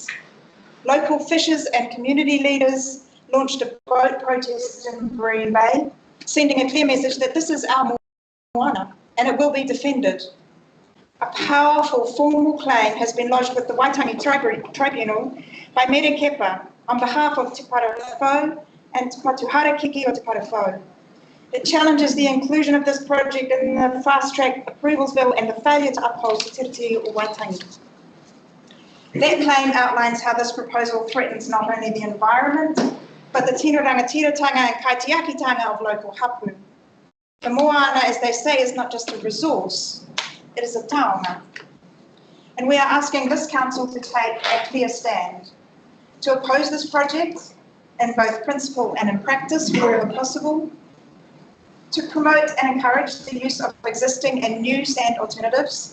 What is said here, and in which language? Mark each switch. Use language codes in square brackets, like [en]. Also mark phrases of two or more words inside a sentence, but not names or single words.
[en] Local fishers and community leaders launched a boat protest in Green Bay, sending a clear message that this is our moana and it will be defended. A powerful formal claim has been lodged with the Waitangi Tribunal by Mere Kepa on behalf of Te Parawhau and Te Patu Harakeke o Te Parawhau. It challenges the inclusion of this project in the fast-track approvals bill and the failure to uphold Te Tiriti o Waitangi. That claim outlines how this proposal threatens not only the environment, but the [mi] tino rangatiratanga [en] and kaitiakitanga of local hapu. The moana, as they say, is not just a resource, it is a taonga. And we are asking this council to take a clear stand, to oppose this project in both principle and in practice wherever possible, to promote and encourage the use of existing and new sand alternatives.